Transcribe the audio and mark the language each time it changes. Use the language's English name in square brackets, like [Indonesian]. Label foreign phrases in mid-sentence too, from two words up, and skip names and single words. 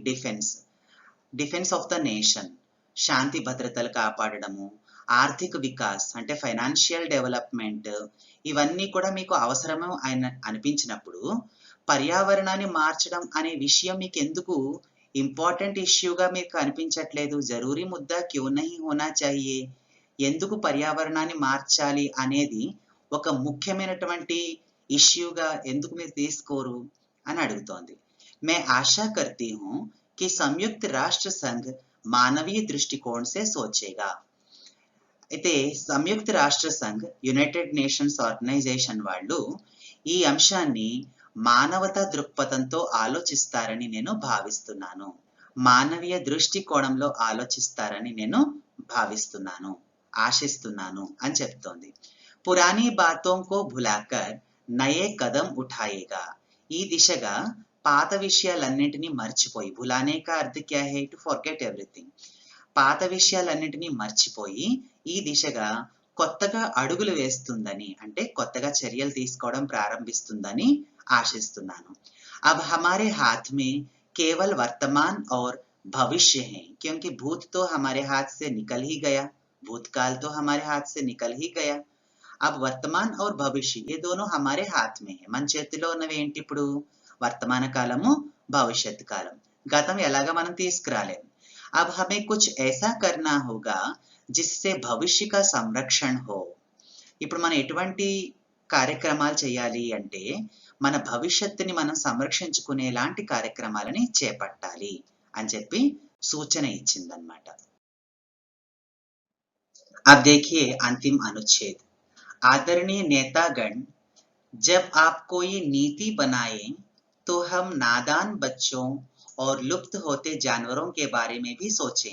[English] defence of the nation, [Telugu] శాంతి భద్రతలు కాపాడడము, ఆర్థిక వికాస్ అంటే [English] financial development, [Telugu] ఇవన్నీ కూడా మీకు అవసరము అనిపించినప్పుడు పర్యావరణాన్ని మార్చడం అనే విషయం మీకు ఎందుకు [English] important issue [Telugu] మీకు అనిపించట్లేదు? [Hindi] ज़रूरी मुद्दा क्यों नहीं होना चाहिए. [Telugu] ఎందుకు పర్యావరణాన్ని మార్చాలి అనేది ఒక ముఖ్యమైనటువంటి ఇష్యూగా ఎందుకు మీరు తీసుకోరు అని అడుగుతోంది. [Hindi] मैं आशा करती हूँ कि संयुक्त राष्ट्र संघ मानवीय दृष्टिकोण से सोचेगा. [Telugu] అయితే సంయుక్త రాష్ట్ర సంఘ్, యునైటెడ్ నేషన్స్ ఆర్గనైజేషన్ వాళ్ళు ఈ అంశాన్ని మానవతా దృక్పథంతో ఆలోచిస్తారని నేను భావిస్తున్నాను. మానవీయ దృష్టికోణంలో ఆలోచిస్తారని నేను భావిస్తున్నాను, ఆశిస్తున్నాను అని చెప్తోంది. [Hindi] पुरानी बातों को भुलाकर नए कदम उठाएगा. [Telugu] ఈ దిశగా పాత విషయాలన్నింటినీ మర్చిపోయి, [Hindi] भुलाने का अर्थ क्या है? [English] To forget everything. [Telugu] పాత విషయాలన్నింటినీ మర్చిపోయి ఈ దిశగా కొత్తగా అడుగులు వేస్తుందని, అంటే కొత్తగా చర్యలు తీసుకోవడం ప్రారంభిస్తుందని ఆశిస్తున్నాను. [Hindi] अब हमारे हाथ में केवल वर्तमान और भविष्य है, क्योंकि भूत तो हमारे हाथ से निकल ही गया, भूतकाल तो हमारे हाथ से निकल ही गया. अब वर्तमान और भविष्य ये दोनों हमारे हाथ में है. [Telugu] మన చేతిలో ఉన్నవి ఏంటి ఇప్పుడు? వర్తమాన కాలము, భవిష్యత్ కాలం. గతం ఎలాగా మనం తీసుకురాలేము. [Hindi] अब हमें कुछ ऐसा करना होगा जिससे భవిష్య का సంరక్షణ हो. [Telugu] ఇప్పుడు మనం ఎటువంటి కార్యక్రమాలు చేయాలి అంటే మన భవిష్యత్తుని మనం సంరక్షించుకునేలాంటి కార్యక్రమాలని చేపట్టాలి అని చెప్పి सूचना ఇచ్చిందన్నమాట. [Hindi] अब देखिए अंतिम अनुच्छेद. आदरणीय नेतागण, जब आप कोई नीति बनाएं तो हम नादान बच्चों और लुप्त होते जानवरों के बारे में भी सोचें.